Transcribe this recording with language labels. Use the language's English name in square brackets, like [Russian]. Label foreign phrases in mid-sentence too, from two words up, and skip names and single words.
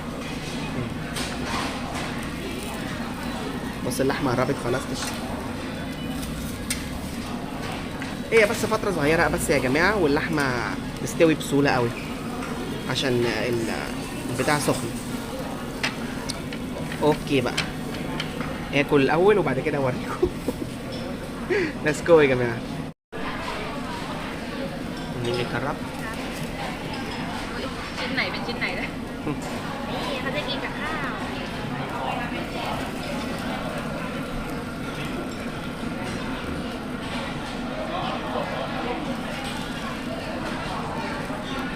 [Arabic] بص اللحمة قربت خلاص هي بس فترة صغيرة بس يا جماعة، واللحمة تستوي بسهولة قوي عشان البتاع سخن. اوكي بقى اكل الاول وبعد كده اوريكم. [English] let's go [Arabic] يا جماعه. نيجي نجرب. [Thai] ชิ้นไหนเป็นชิ้นไหนนะนี่เขาจะกินกับข้าว อ